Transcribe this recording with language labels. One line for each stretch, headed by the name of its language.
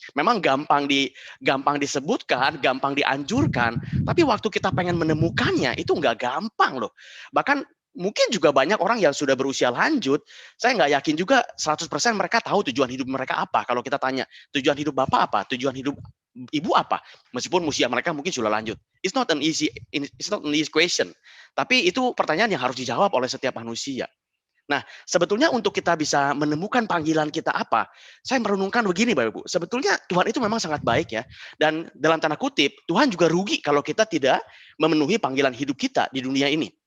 Indonesian: Memang gampang disebutkan, gampang dianjurkan, tapi waktu kita pengen menemukannya itu nggak gampang loh. Bahkan mungkin juga banyak orang yang sudah berusia lanjut, saya nggak yakin juga 100% mereka tahu tujuan hidup mereka apa. Kalau kita tanya, tujuan hidup Bapak apa? Tujuan hidup Ibu apa? Meskipun usia mereka mungkin sudah lanjut.
English: It's not an easy question.
Indonesian: Tapi itu pertanyaan yang harus dijawab oleh setiap manusia. Nah, sebetulnya untuk kita bisa menemukan panggilan kita apa, saya merenungkan begini Bapak Ibu, sebetulnya Tuhan itu memang sangat baik ya, dan dalam tanda kutip, Tuhan juga rugi kalau kita tidak memenuhi panggilan hidup kita di dunia ini.